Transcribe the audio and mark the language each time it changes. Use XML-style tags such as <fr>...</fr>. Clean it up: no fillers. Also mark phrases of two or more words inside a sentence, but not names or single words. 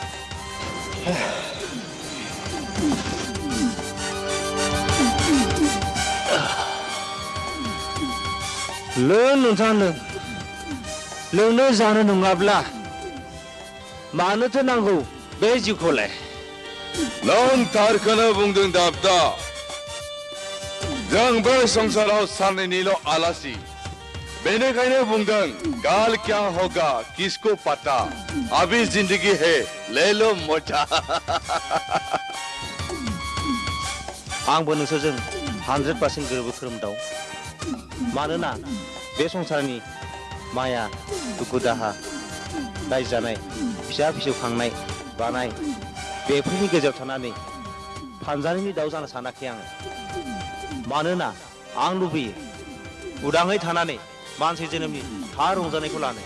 <brx>लों नोंथां लोंनो जानो नङाब्ला मानोथो नांगौ बे जिउखौलाय नों थारखौनो बुंदों दाबदा जों बे संसाराव सानैनिल' आलासि बेनिखायनो बुंदों</brx> <hi>काल क्या होगा किसको पता अभी जिंदगी है ले लो मजा</hi> <brx>आंबो नोंसोरजों 100% गोरोबो खोरोमदाव मानोना बे संसारनि माया दुखु दाहा दाय जानाय फिसा फिसौ खांनाय बानाय बेफोरनि गेजेराव थानानै फानजारिनि दाउ जानो सानाखै आङो मानोना आं लुबैयो उदाङै थानानै मानसि जोनोमनि थार रंजानायखौ लानो</brx>